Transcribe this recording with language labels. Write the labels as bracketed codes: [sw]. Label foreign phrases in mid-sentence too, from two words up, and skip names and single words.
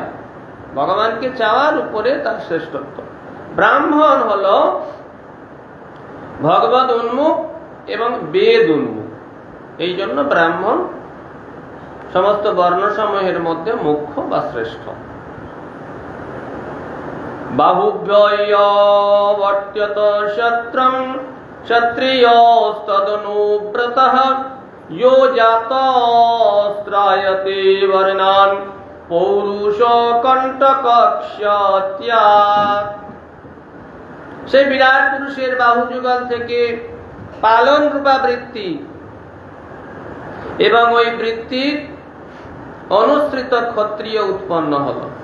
[bn] ভগবানকে চাওয়ার উপরে তার শ্রেষ্ঠত্ব। ব্রাহ্মণ হলো ভগবত উন্মুখ এবং বেদ উন্মুখ, এই জন্য ব্রাহ্মণ সমস্ত বর্ণসমূহের মধ্যে মুখ্য বা শ্রেষ্ঠ। [sa] বাহুভ্যয়বর্ত্যত শত্রং ক্ষত্রিয়স্তদনুব্রতঃ यो जातस्त्रायते वर्णान् পৌরুষ কণ্টকক্ষ্যত্যা। [bn] সেই বিরাট পুরুষের বাহু যুগল থেকে পালন রূপা বৃত্তি এবং ওই বৃত্তির অনুসৃত ক্ষত্রিয় উৎপন্ন হল।